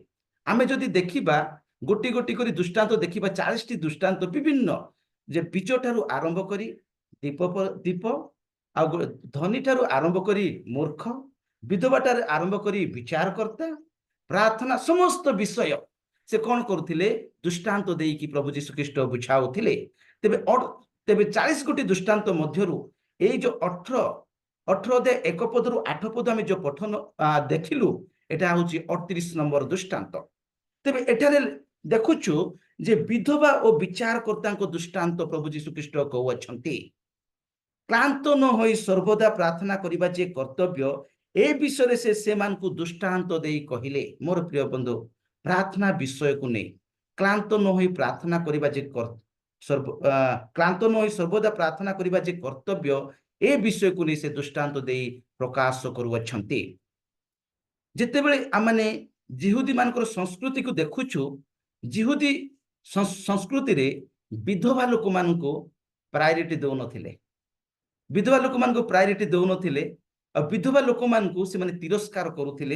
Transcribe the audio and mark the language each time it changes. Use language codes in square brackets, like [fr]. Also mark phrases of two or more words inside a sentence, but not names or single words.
[or] ଆମେ ଯଦି ଦେଖିବା ଗୋଟି ଗୋଟି କରି ଦୃଷ୍ଟାନ୍ତ ଦେଖିବା 40ଟି ଦୃଷ୍ଟାନ୍ତ ବିଭିନ୍ନ ଯେ ବୀଜ ଠାରୁ ଆରମ୍ଭ କରି ଦୀପ ଆ ଧନୀ ଠାରୁ ଆରମ୍ଭ କରି ମୂର୍ଖ ବିଧବା ଠାରୁ ଆରମ୍ଭ କରି ବିଚାରକର୍ତ୍ତା ପ୍ରାର୍ଥନା ସମସ୍ତ ବିଷୟ ସେ କୌନ କରୁଥିଲେ ଦୃଷ୍ଟାନ୍ତ ଦେକି ପ୍ରଭୁ ଯୀଶୁ ଖ୍ରୀଷ୍ଟ ବୁଝାଉଥିଲେ। ତେବେ 40 ଗୋଟି ଦୃଷ୍ଟାନ୍ତ ମଧ୍ୟରୁ ଏ ଜୋ 18 ଅଧ୍ୟାୟ 1 ପଦ ରୁ 8 ପଦ ଆମେ ଜୋ ପଠନ ଦେଖିଲୁ ଏଟା ହୋଚି 38 ନମ୍ବର ଦୃଷ୍ଟାନ୍ତ। ତେବେ ଏଠାରେ ଦେଖୁଛୁ ଯେ ବିଧବା ଓ ବିଚାରକର୍ତ୍ତା ଦୃଷ୍ଟାନ୍ତ ପ୍ରଭୁ ଯୀଶୁ ଖ୍ରୀଷ୍ଟ କହଉଛନ୍ତି କ୍ଳାନ୍ତ ନ ହୋଇ ସର୍ବଦା ପ୍ରାର୍ଥନା କରିବା ଯେ କର୍ତ୍ତବ୍ୟ ଏ ବିଷୟ ସେ ମାନ କୋ ଦୃଷ୍ଟାନ୍ତ ଦେଇ କହିଲେ। ମୋର ପ୍ରିୟ ବନ୍ଧୁ ପ୍ରାର୍ଥନା ବିଷୟ କୋ ନହିଁ କ୍ଳାନ୍ତ ନ ହୋଇ ପ୍ରାର୍ଥନା କରିବା ଯେ କ୍ଳାନ୍ତ ନ ହୋଇ ସର୍ବଦା ପ୍ରାର୍ଥନା କରିବା ଯେ କର୍ତ୍ତବ୍ୟ ଏ ବିଷୟ କୋ ନହିଁ ସେ ଦୃଷ୍ଟାନ୍ତ ଦେଇ ପ୍ରକାଶ କରୁଛନ୍ତି। ଯେତେବେଳେ ଆମାନେ ଯିହୁଦୀ ମାନଙ୍କର ସଂସ୍କୃତି କୋ ଦେଖୁଛୁ ଯିହୁଦୀ ସଂସ୍କୃତି ରେ ବିଧବା ଲୋକ ମାନ କୋ ପ୍ରାୟୋରିଟି ଦଉ ନଥିଲେ ବିଧବା ଲୋକ ମାନ କୋ ପ୍ରାୟୋରିଟି ଦଉ ନଥିଲେ ଆ ବିଧବା ଲୋକ ମାନ କୋ ସେ ମାନେ ତିରସ୍କାର କରୁଥିଲେ।